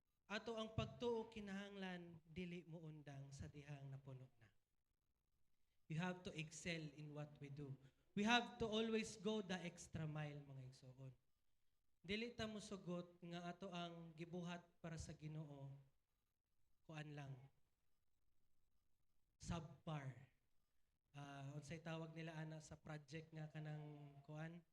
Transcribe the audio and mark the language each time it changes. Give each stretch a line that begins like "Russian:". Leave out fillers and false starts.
Cebuano: Ato ang pagtuo kinahanglan dili mo undang sa dihang napuno na.
English: You have to excel in what we do. We have to always go the extra mile,
Cebuano: mga igsoon. Dili ta mo sugot nga ato ang gibuhat para sa Ginoo. Kuan lang. Subpar. Unsay tawag nila ana sa project nga kanang kuan?